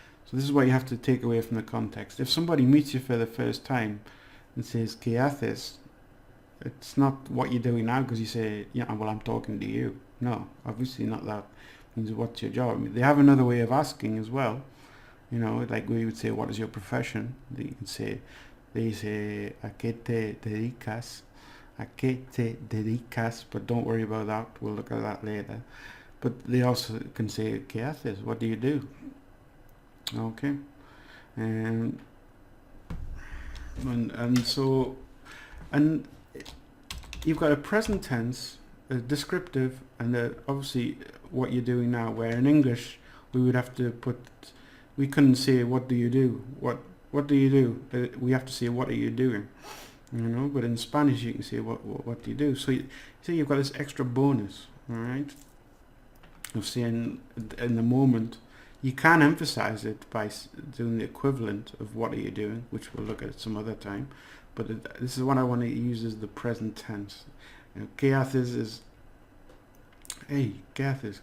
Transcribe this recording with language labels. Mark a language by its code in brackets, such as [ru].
[en] So this is what you have to take away from the context. If somebody meets you for the first time and says [es] ¿qué haces?, [en] it's not what you're doing now, because you say, yeah, well, I'm talking to you. No, obviously not that. It means what's your job? I mean, they have another way of asking as well. You know, like we would say, what is your profession? They say [es] ¿a qué te dedicas? ¿A qué te dedicas? [en] But don't worry about that. We'll look at that later. But they also can say [es] ¿qué haces? [en] What do you do? Okay, and so you've got a present tense, a descriptive, and obviously what you're doing now. Where in English we would have to put, we couldn't say what do you do. What do you do? We have to say what are you doing. You know, but in Spanish you can say what do you do. So you've got this extra bonus, all right, of saying in the moment. You can emphasize it by doing the equivalent of what are you doing, which we'll look at some other time. But this is what I want to use as the present tense. You know, [es] ¿qué haces [en] is, hey, [es] ¿qué haces?